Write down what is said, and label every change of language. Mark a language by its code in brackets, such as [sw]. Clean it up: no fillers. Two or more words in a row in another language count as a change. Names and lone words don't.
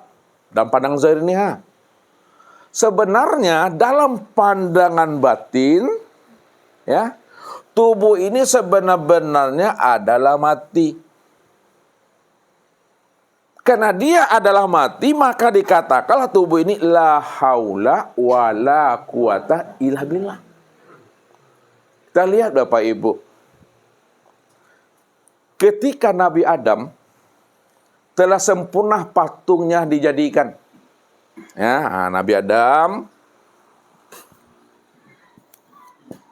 [id] Dalam pandangan zahir ini sebenarnya dalam pandangan batin ya, tubuh ini sebenarnya adalah mati. Karena dia adalah mati, maka dikatakanlah tubuh ini [ar] لا حول ولا قوة إلا بالله. [id] Kita lihat Bapak Ibu. Ketika Nabi Adam telah sempurna patungnya dijadikan. Ya, Nabi Adam